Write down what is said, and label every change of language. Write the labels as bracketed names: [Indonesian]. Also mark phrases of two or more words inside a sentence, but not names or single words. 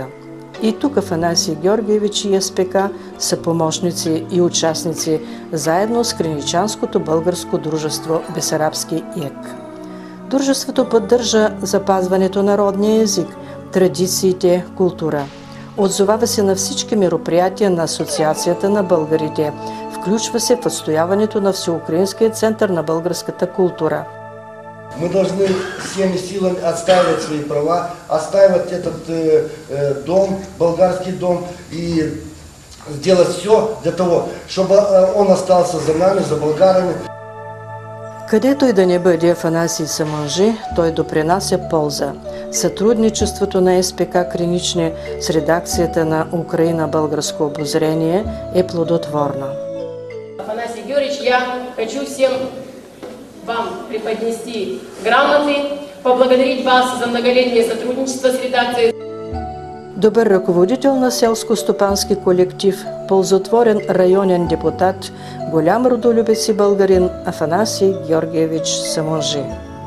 [Bulgarian] И тук Афанасий Георгиевич и СПК са помощници и участници, заедно с Криничанското българско дружество Бесарабски ЕК. Дружеството поддържа запазването на родния език, традициите, култура. Отзовава се на всички мероприятия на Асоциацията на българите. Включва се в отстояването на Всеукраинския център на българската култура. [Russian] Мы должны всеми силами отстаивать свои права, отстаивать этот дом, болгарский дом, и сделать все для того, чтобы он остался за нами, за болгарами. [Bulgarian] Където и да не бъде Афанасий Саманжи, той допринася полза. Сътрудничеството на СПК Кринични с редакцията на Украина българско обозрение е плодотворно. [Russian] Афанасий Георгиевич, я хочу всем вам преподнести грамоты, поблагодарить вас за многолетнее сотрудничество с редакцией. [Bulgarian] Добър ръководител на селско-стопански колектив, ползотворен районен депутат, голям родолюбец и българин Афанасий Георгиевич Саманжи.